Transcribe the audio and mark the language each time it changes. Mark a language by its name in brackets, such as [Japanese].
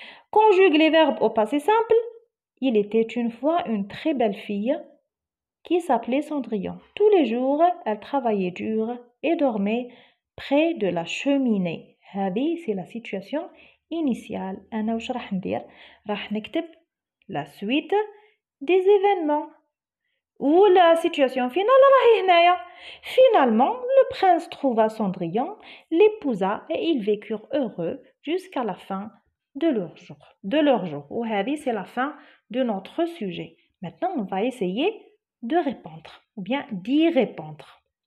[French] Conjugue les verbes au passé simple. Il était une fois une très belle fille qui s'appelait Cendrillon. Tous les jours, elle travaillait dur et dormait près de la cheminée. هذه c'est la situation initiale. [Arabic] أنا وش راح ندير؟ راح نكتب [French] la suite des événements. Ou la situation finale [Arabic] راهي هنايا. [French] Finalement, le prince trouva Cendrillon, l'épousa et ils vécurent heureux jusqu'à la fin de leur jour. وهذه c'est la fin de notre sujet. Maintenant, on va essayer de répondre ou bien d'y répondre.